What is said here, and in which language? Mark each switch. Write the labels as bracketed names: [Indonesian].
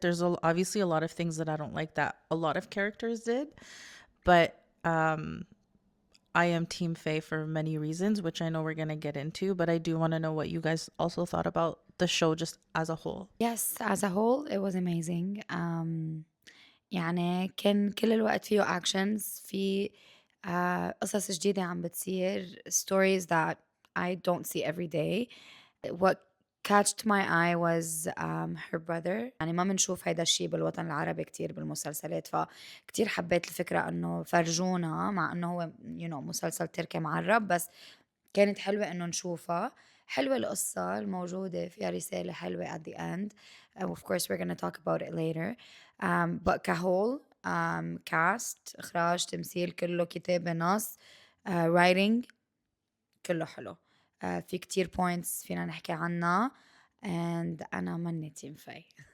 [English] There's obviously a lot of things that I don't like that a lot of characters did, but I am Team Fay for many reasons, which I know we're going to get into, but I do want to know what you guys also thought about the show just as a whole. Yes, as a whole it was amazing. [Arabic] يعني كان كل الوقت فيه actions في قصص جديدة عم بتصير, [English] stories that I don't see every day. What catched my eye was her brother. [Arabic] يعني ما بنشوف هيدا الشي بالوطن العربي كتير بالمسلسلات, فكتير حبيت الفكرة انه فرجونا, مع انه هو مسلسل تركي معرب, بس كانت حلوة إنه نشوفها. حلوة القصة الموجودة, فيها رسالة حلوة [English] at the end. Of course we're gonna talk about it later. [Arabic] But كهول, cast, إخراج, تمثيل, كله كتابة, نص, writing, كله حلو. في كتير points فينا نحكي عنها, and أنا مني تيم فاي.